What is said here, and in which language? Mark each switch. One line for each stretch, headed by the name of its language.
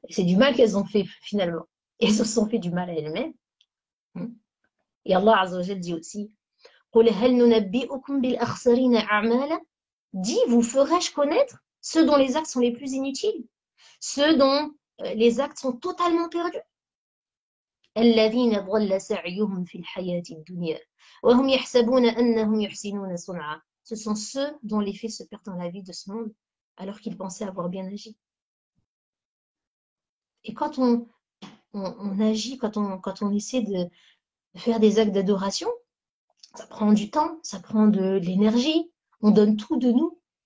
French: Et c'est du mal qu'elles ont fait finalement. Et elles se sont fait du mal à elles-mêmes. Et Allah Azza wa Jal dit aussi,
Arabic: قُلْ هَلْ نُنَبِّئُكُمْ بِالْأَخْسَرِينَ أَعْمَالًا.
French: Dis, vous ferai-je connaître ceux dont les actes sont les plus inutiles, ceux dont les actes sont totalement perdus.
Arabic: الذين ضل سعيهم في الحياة الدنيا وهم يحسبون أنهم يحسنون صنعا.
French: Ce sont ceux dont les faits se perdent dans la vie de ce monde alors qu'ils pensaient avoir bien agi. Et quand on agit, quand on essaie de faire des actes d'adoration, ça prend du temps, ça prend de l'énergie, on donne tout de nous.